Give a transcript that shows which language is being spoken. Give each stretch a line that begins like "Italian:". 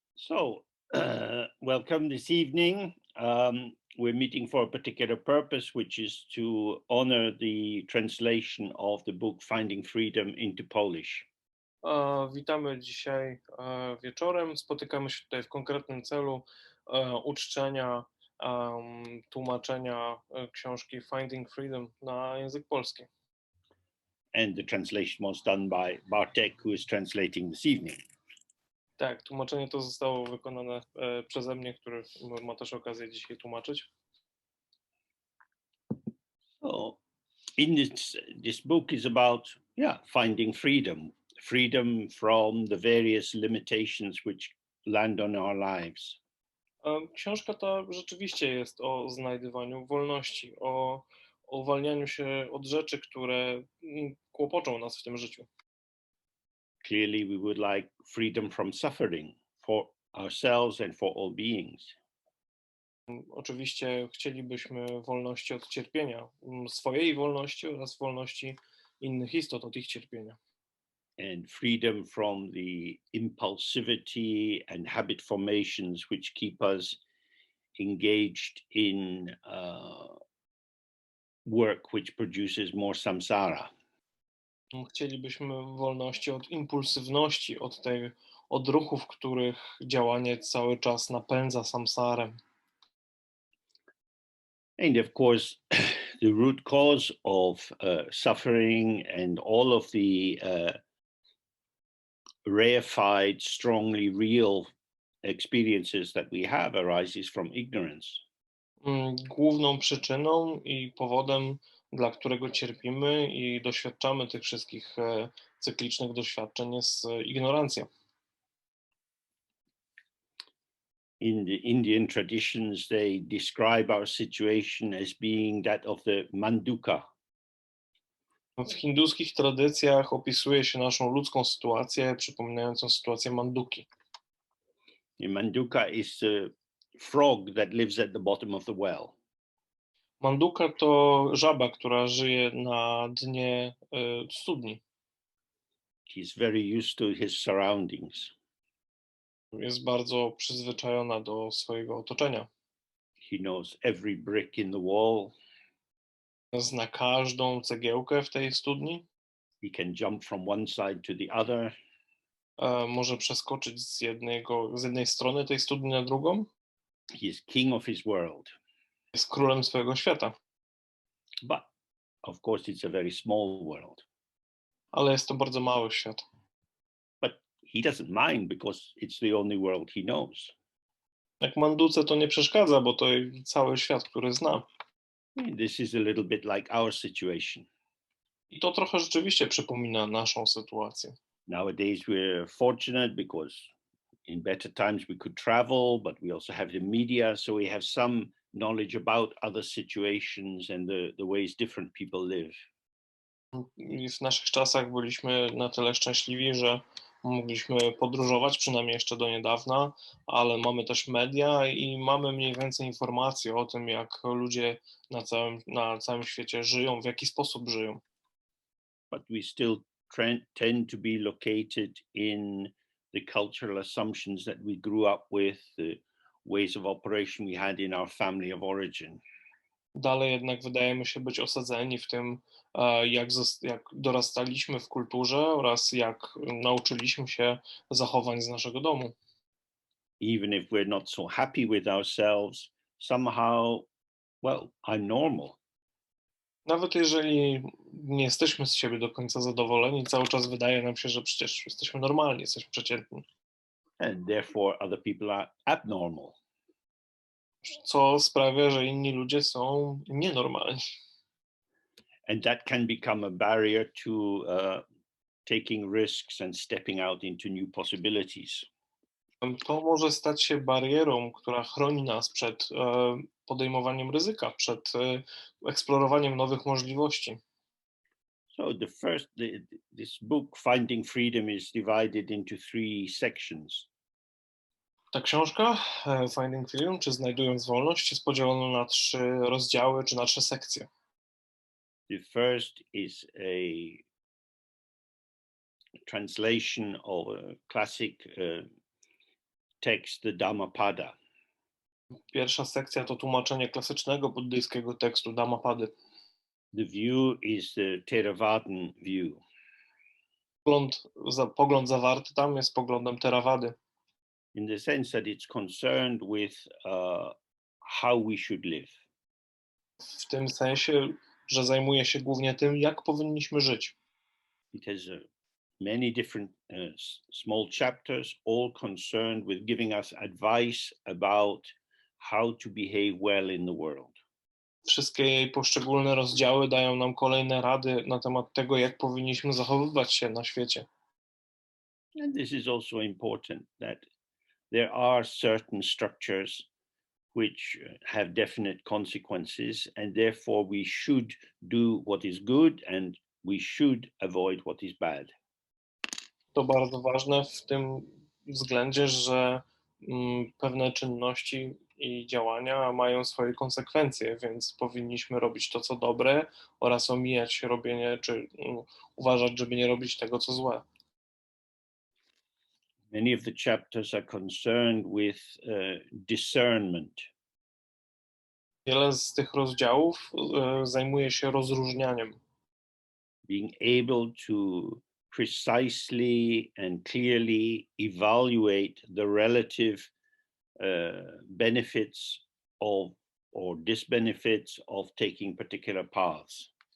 English: So, welcome this evening. We're meeting for a particular purpose, which is to honor the translation of the book Finding Freedom into Polish.
Polish: Witamy dzisiaj wieczorem. Spotykamy się tutaj w konkretnym celu uczczenia tłumaczenia książki Finding Freedom na język polski.
English: And the translation was done by Bartek, who is translating this evening.
Polish: Tak, tłumaczenie to zostało wykonane przeze mnie, który ma też okazję dzisiaj tłumaczyć.
English: So, in this book is about finding freedom, freedom from the various limitations which land on our lives.
Polish: Książka ta rzeczywiście jest o znajdywaniu wolności, o uwalnianiu się od rzeczy, które kłopoczą nas w tym życiu.
English: Clearly, we would like freedom from suffering for ourselves and for all beings.
Polish: Oczywiście chcielibyśmy wolności od cierpienia, swojej wolności oraz wolności innych istot od ich cierpienia.
English: And freedom from the impulsivity and habit formations which keep us engaged in work which produces more samsara.
Polish: Chcielibyśmy wolności od impulsywności, od tej odruchów, których działanie cały czas napędza samsarę.
English: And of course, the root cause of suffering and all of the reified, strongly real experiences that we have arises from ignorance.
Polish: Główną przyczyną i powodem, dla którego cierpimy i doświadczamy tych wszystkich cyklicznych doświadczeń, jest ignorancja.
English: In the Indian traditions, they describe our situation as being that of the manduka.
Polish: W hinduskich tradycjach opisuje się naszą ludzką sytuację, przypominającą sytuację manduki.
English: The manduka is a frog that lives at the bottom of the well.
Polish: Manduka to żaba, która żyje na dnie studni.
English: He's very used to his surroundings.
Polish: Jest bardzo przyzwyczajona do swojego otoczenia.
English: He knows every brick in the wall.
Polish: Zna każdą cegiełkę w tej studni.
English: He can jump from one side to the other.
Polish: Może przeskoczyć z jednej strony tej studni na drugą.
English: He is king of his world.
Polish: Jest królem swojego świata.
English: But of course, it's a very small world.
Polish: Ale jest to bardzo mały świat.
English: But he doesn't mind because it's the only world he knows.
Polish: Jak manduce to nie przeszkadza, bo to cały świat, który zna.
English: This is a little bit like our situation.
Polish: I to trochę rzeczywiście przypomina naszą sytuację.
English: Nowadays we're fortunate because in better times we could travel, but we also have the media, so we have some knowledge about other situations and the ways different people live.
Polish: I w naszych czasach byliśmy na tyle szczęśliwi, że mogliśmy podróżować, przynajmniej jeszcze do niedawna, ale mamy też media i mamy mniej więcej informacji o tym, jak ludzie na całym świecie żyją, w jaki sposób żyją.
English: But we still tend to be located in the cultural assumptions that we grew up with, the ways of operation we had in our family of origin.
Polish: Dalej jednak wydajemy się być osadzeni w tym, jak dorastaliśmy w kulturze oraz jak nauczyliśmy się zachowań z naszego domu.
English: Even if we're not so happy with ourselves, somehow, well, I'm normal.
Polish: Nawet jeżeli nie jesteśmy z siebie do końca zadowoleni, cały czas wydaje nam się, że przecież jesteśmy normalni, jesteśmy przeciętni.
English: And therefore other people are abnormal.
Polish: Co sprawia, że inni ludzie są nienormalni.
English: And that can become a barrier to taking risks and stepping out into new possibilities.
Polish: To może stać się barierą, która chroni nas przed podejmowaniem ryzyka, przed eksplorowaniem nowych możliwości.
English: So this book, Finding Freedom, is divided into 3 sections.
Polish: Ta książka, Finding Freedom, czy Znajdując Wolność, jest podzielona na 3 rozdziały, czy na 3 sekcje.
English: The first is a translation of a classic text, the Dhammapada.
Polish: Pierwsza sekcja to tłumaczenie klasycznego buddyjskiego tekstu Dhammapady.
English: The view is the Theravadan view.
Polish: Pogląd zawarty tam jest poglądem Theravady.
English: In the sense that it's concerned with how we should live.
Polish: W tym sensie, że zajmuje się głównie tym, jak powinniśmy żyć.
English: It has many different small chapters, all concerned with giving us advice about how to behave well in the world.
Polish: Wszystkie jej poszczególne rozdziały dają nam kolejne rady na temat tego, jak powinniśmy zachowywać się na świecie.
English: And this is also important, that there are certain structures which have definite consequences, and therefore we should do what is good and we should avoid what is bad.
Polish: To bardzo ważne w tym względzie, że pewne czynności i działania mają swoje konsekwencje, więc powinniśmy robić to, co dobre oraz omijać robienie, czy uważać, żeby nie robić tego, co złe.
English: Many of the chapters are concerned with discernment.
Polish: Wiele z tych rozdziałów zajmuje się rozróżnianiem.
English: Being able to precisely and clearly evaluate the relative benefits of or disbenefits of taking particular paths.